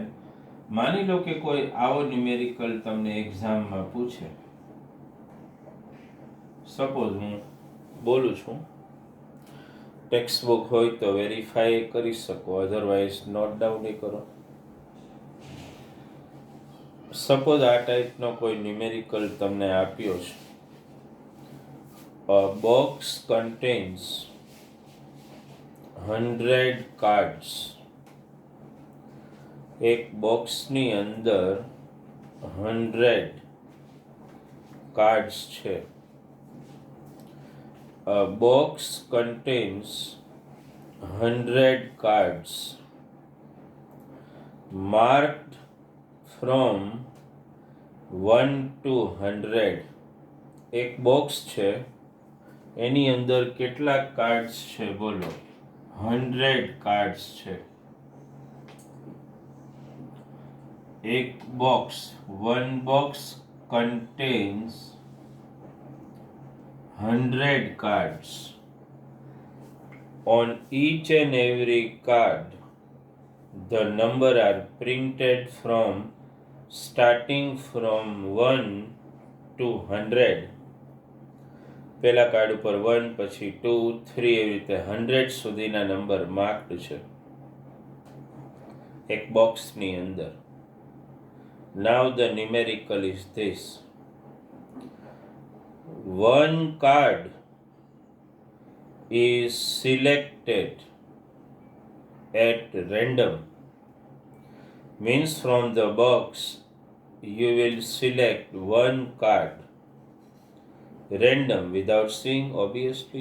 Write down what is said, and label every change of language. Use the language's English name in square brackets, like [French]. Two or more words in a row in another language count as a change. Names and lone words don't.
[Gujarati] માની લો કે કોઈ આવો ન્યુમેરિકલ તમને એક્ઝામમાં પૂછે, સપોઝ હું બોલું છું, [English] text book [Gujarati] હોય તો વેરીફાઈ કરી શકો, [English] otherwise note down [Gujarati] કરો. સપોઝ આ ટાઈપનો કોઈ ન્યુમેરિકલ તમને આપ્યો છે. [English] A box contains 100 cards. [Gujarati] એક બોક્સની અંદર 100 કાર્ડ્સ છે. [English] A box contains 100 cards marked from 1 to 100. [Gujarati] એક બોક્સ છે, એની અંદર કેટલા કાર્ડ્સ છે? બોલો. 100 કાર્ડ્સ છે. એક બોક્સ, [English] one box contains 100 cards. On each and every card the number are printed from starting from 1 to 100. [Gujarati] પહેલા કાર્ડ ઉપર 1, પછી 2, 3, એવી રીતે 100 સુધીના નંબર માર્ક્ડ છે એક બોક્સની અંદર. [English] Now the numerical is this: one card is selected at random. Means from the box you will select one card random, without seeing, obviously.